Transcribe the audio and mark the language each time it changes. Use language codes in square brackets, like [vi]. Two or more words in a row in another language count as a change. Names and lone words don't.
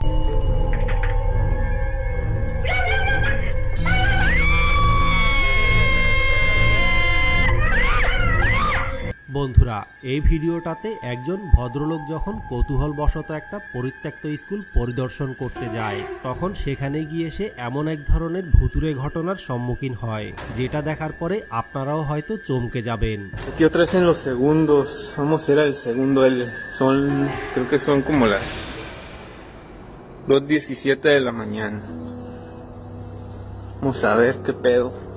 [bn] বন্ধুরা, এই ভিডিওটাতে একজন ভদ্রলোক যখন কৌতূহলবশত একটা পরিত্যক্ত স্কুল পরিদর্শন করতে যায় তখন সেখানে গিয়ে সে এমন এক ধরনের ভুতুড়ে ঘটনার সম্মুখীন হয় যেটা দেখার পরে আপনারাও হয়তো চমকে যাবেন। [es] Aquí otra vez en los segundos, vamos a ir al segundo L, son, creo que son como las 2:17 de la mañana. Vamos a ver qué pedo.